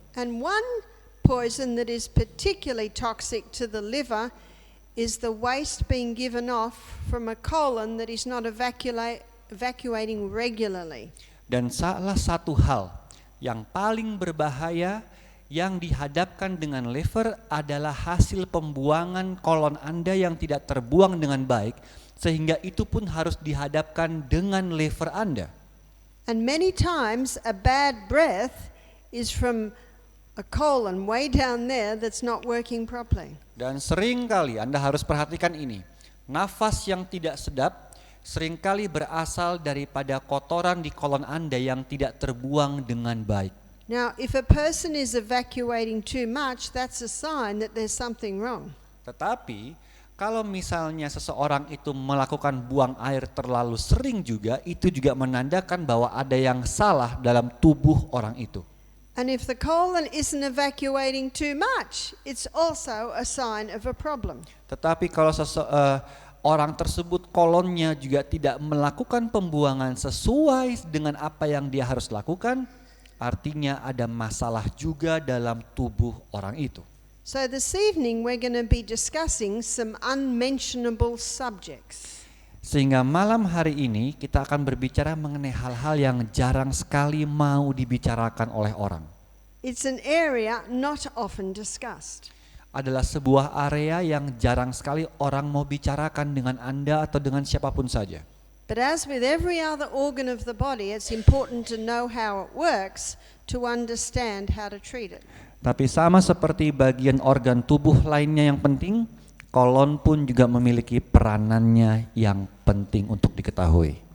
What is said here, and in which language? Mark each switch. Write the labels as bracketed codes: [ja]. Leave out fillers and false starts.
[en] And one poison that is particularly toxic to the liver is the waste being given off from a colon that is not evacuating regularly. [id] Dan salah satu hal yang paling berbahaya yang dihadapkan dengan liver adalah hasil pembuangan kolon Anda yang tidak terbuang dengan baik, sehingga itu pun harus dihadapkan dengan liver Anda. [en] And many times a bad breath is from a colon way down there that's not working properly. [id] Dan sering kali Anda harus perhatikan ini, nafas yang tidak sedap seringkali berasal daripada kotoran di kolon Anda yang tidak terbuang dengan baik. [en] Now, if a person is evacuating too much, that's a sign that there's something wrong. [id] Tetapi kalau misalnya seseorang itu melakukan buang air terlalu sering juga, itu juga menandakan bahwa ada yang salah dalam tubuh orang itu. [en] And if the colon isn't evacuating too much, it's also a sign of a problem. [id] Tetapi kalau orang tersebut kolonnya juga tidak melakukan pembuangan sesuai dengan apa yang dia harus lakukan, artinya ada masalah juga dalam tubuh orang itu. [en] So this evening we're going to be discussing some unmentionable subjects. [id] Sehingga malam hari ini kita akan berbicara mengenai hal-hal yang jarang sekali mau dibicarakan oleh orang. [en] It's an area not often discussed. [id] Adalah sebuah area yang jarang sekali orang mau bicarakan dengan Anda atau dengan siapapun saja. [en] But as with every other organ of the body, it's important to know how it works to understand how to treat it. [id] Tapi sama seperti bagian organ tubuh lainnya yang penting, kolon pun juga memiliki peranannya yang penting untuk diketahui.